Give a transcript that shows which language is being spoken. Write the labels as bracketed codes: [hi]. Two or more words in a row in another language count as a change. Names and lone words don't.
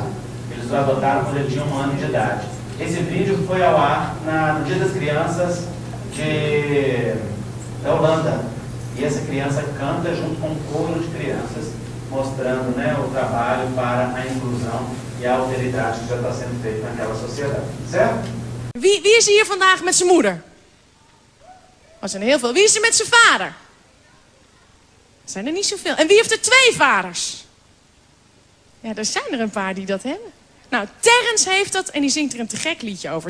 [pt] Eles o adotaram quando ele tinha 1 ano de idade. Esse vídeo foi ao ar no Dia das Crianças da Holanda. E essa criança canta junto com um coro de crianças, mostrando, né, o trabalho para a inclusão e a alteridade que já está sendo feita naquela sociedade. Certo? [nl] Wie is er hier vandaag met zijn moeder? Er zijn er heel veel. Wie is er met zijn vader? Er zijn er niet zoveel. En wie heeft er 2 vaders? Ja, er zijn er een paar die dat hebben. Nou, Terrence heeft dat en die zingt er een te gek liedje over.